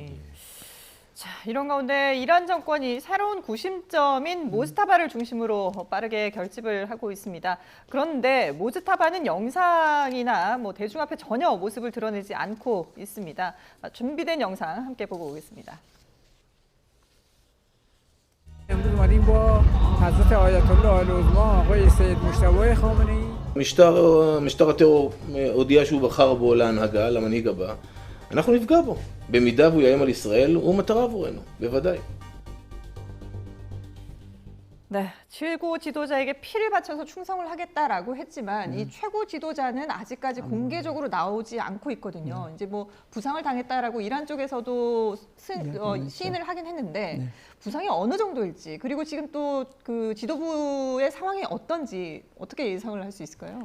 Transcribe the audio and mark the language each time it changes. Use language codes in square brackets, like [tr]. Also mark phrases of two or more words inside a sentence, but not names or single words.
[ko] 자, 이런 가운데 이란 정권이 새로운 구심점인 모즈타바를 중심으로 빠르게 결집을 하고 있습니다. 그런데 모즈타바는 영상이나 뭐 대중 앞에 전혀 모습을 드러내지 않고 있습니다. 준비된 영상 함께 보고 오겠습니다. [fa] امروز اومدیم با حضرت آیت الله العظما آقای سید مجتبی خامنه‌ای [he] משטר הטרור הודיע שהוא בחר בו להנהגה, למנהיג הבא. אנחנו נפגע בו. במידה והוא יאיים על ישראל, הוא מטרה עבורנו, בוודאי. [ko] 네, 최고 지도자에게 피를 바쳐서 충성을 하겠다라고 했지만 이 최고 지도자는 아직까지 공개적으로 나오지 않고 있거든요. 이제 뭐 부상을 당했다라고 이란 쪽에서도 시인을 하긴 했는데 부상이 어느 정도일지 그리고 지금 또 그 지도부의 상황이 어떤지 어떻게 예상을 할 수 있을까요?